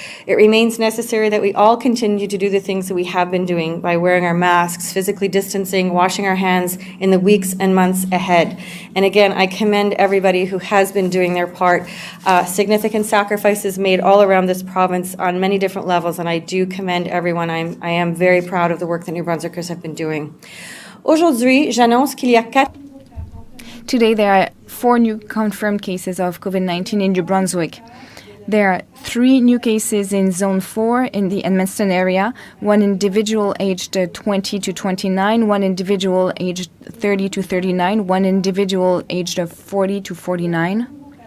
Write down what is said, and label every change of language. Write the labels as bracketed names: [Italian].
[English] It remains necessary that we all continue to do the things that we have been doing by wearing our masks, physically distancing, washing our hands in the weeks and months ahead. And again, I commend everybody who has been doing their part. Significant sacrifices made all around this province on many different levels, and I do commend everyone. I am very proud of the work that New Brunswickers have been doing. [French] Aujourd'hui, j'annonce qu'il y a 4... [English] Today, there are 4 new confirmed cases of COVID-19 in New Brunswick. There are 3 new cases in Zone 4 in the Edmundston area, 1 individual aged 20 to 29, 1 individual aged 30 to 39, 1 individual aged 40 to 49.